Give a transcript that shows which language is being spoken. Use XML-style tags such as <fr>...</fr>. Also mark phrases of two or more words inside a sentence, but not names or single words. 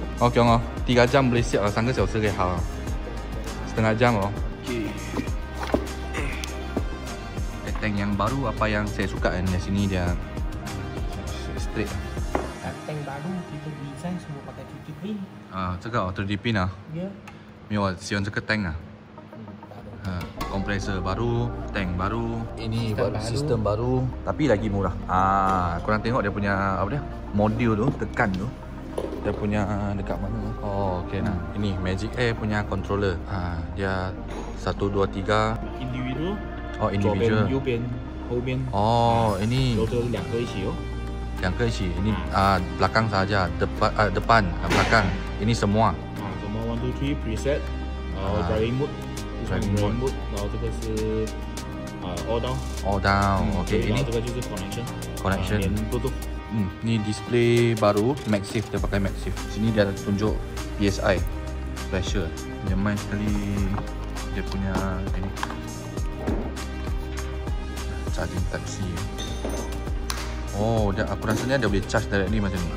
<ms>Okay, 3 jam boleh siap lah. Sangka saya usah rehat setengah jam loh. Okay. Tank yang baru, apa yang saya suka kan di sini dia straight. Tank baru kita design semua pakai</ms> <en>3D print.</en> <zh>这个</zh> <en>3D print</en> <zh>啊？</zh> <en>Yeah.</en> <zh>没有，喜欢这个 tank 啊。</zh> <ms>Kompresor baru, tank baru, ini sistem baru, tapi lagi murah. Korang tengok dia punya apa dia? Modul tu, tekan tu. Dia punya dekat mana? Oh, okey nah. Ini Magic Air punya controller. Dia 1 2 3 individual. Oh, individual.</ms> <zh>右边、后边。</zh> <ms>Oh, ini</ms> <zh>都是两个一起哦。两个一起.</zh> <ms>Ini belakang saja, depan, belakang. Ini semua.</ms> <zh>什么 1 2 3 preset， 然后</zh> <en>driving mode，driving mode，</en> <zh>然后这个是</zh> <en>all down。</en> <zh>all</zh> <en>down。OK，</en> <zh>ini 这个就是 connection。 连 Bluetooth。</zh> <ms>ni display baru, MagSafe, dia pakai MagSafe. Sini dia tunjuk PSI, pressure. Yang main sekali dia punya ini</ms> <en>charging type C.</en> <ms>Oh, aku rasanya dia boleh</ms> <en>charge directly</en> <ms>macam ni.</ms>